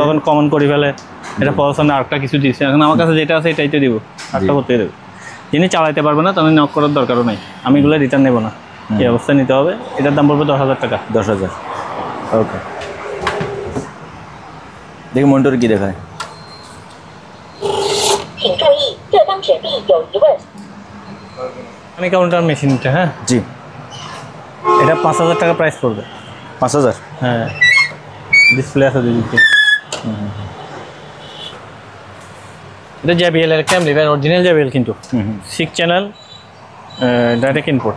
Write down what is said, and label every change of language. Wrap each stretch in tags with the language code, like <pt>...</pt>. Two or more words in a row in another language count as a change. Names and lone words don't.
<bn>তখন কমন করে ফেলে এটা প্রসেসর না, আরেকটা কিছু দিচ্ছে। এখন আমার কাছে যেটা আছে এটাই তো দিব, আরেকটা করতে দেবো। যিনি চালাইতে পারবে না তাহলে নক করার দরকারও নেই, আমি এগুলো রিটার্ন নেবো না, এই অবস্থায় নিতে হবে। এটার দাম পড়বে 10,000 টাকা। 10,000 ওকে। দেখি মনিটর কি দেখায়।</bn> <zh>请注意，这张纸币有疑问。</zh> <bn>আমি কাউন্টার মেশিনটা, হ্যাঁ জি এটা 5,000 টাকা প্রাইস পড়বে। 5,000 হ্যাঁ ডিসপ্লে আছে দিদিকে। এটা JBL এর ক্যামলিভার, অরিজিনাল JBL কিন্তু 6</bn> <en>channel direct input.</en>